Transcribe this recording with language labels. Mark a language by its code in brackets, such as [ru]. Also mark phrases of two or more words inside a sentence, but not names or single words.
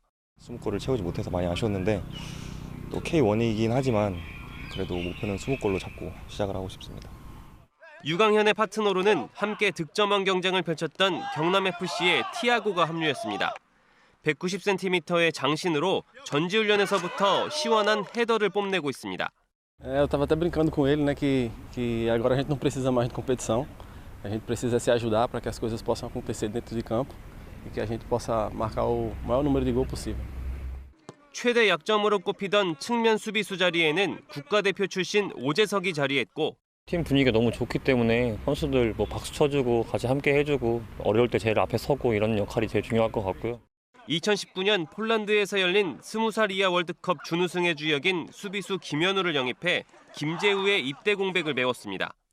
[ko] 20골을 채우지 못해서 많이 아쉬웠는데 또 K1이긴 하지만 그래도 목표는 20골로 잡고 시작을 하고 싶습니다. 유강현의 파트너로는 함께 득점왕 경쟁을 펼쳤던 경남FC의 티아고가 합류했습니다. 190cm의 장신으로 전지훈련에서부터 시원한 헤더를 뽐내고 있습니다. [pt] Eu estava até brincando com ele, né, que agora a gente não precisa mais de competição. A gente precisa se ajudar para que as coisas possam acontecer dentro de campo e que a gente possa marcar o maior número de gols possível. [ko] 최대 약점으로 꼽히던 측면 수비수 자리에는 국가대표 출신 오재석이 자리했고 팀 분위기가 너무 좋기 때문에 선수들 박수 쳐주고 같이 함께 해주고 어려울 때 제일 앞에 서고 이런 역할이 제일 중요할 것 같고요. 2019년 폴란드에서 열린 20살 이하 월드컵 준우승의 주역인 수비수 김현우를 영입해 김재우의 입대 공백을 메웠습니다.